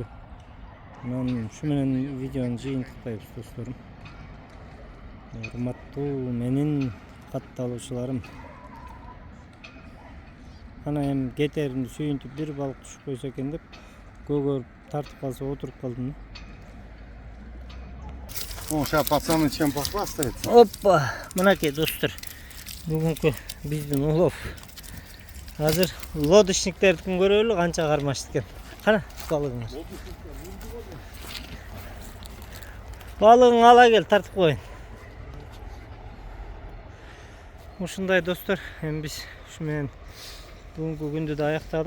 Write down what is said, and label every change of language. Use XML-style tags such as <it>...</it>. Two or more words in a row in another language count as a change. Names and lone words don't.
<ky>Мен ушу менен видеону жыйынтыктайбыз досторум. Урматтуу менин катталуучуларым. Ана эми кетеринди сүйүнтүп бир балык түшүп койсо экен деп көгөрүп тартып калса отуруп калдым.</ky> <ru>Сейчас пацаны чем похвастаются.</ru> <ky>Опа, мынакей достор. Бүгүнкү биздин улов. Азыр лодочниктердикин көрөлү, канча кармашты экен. Кана балыгыңыз. Балыгың ала кел, тартып коюн. Ушундай достор, эми биз ушу менен бүгүнкү күндү да аяктадык.</ky>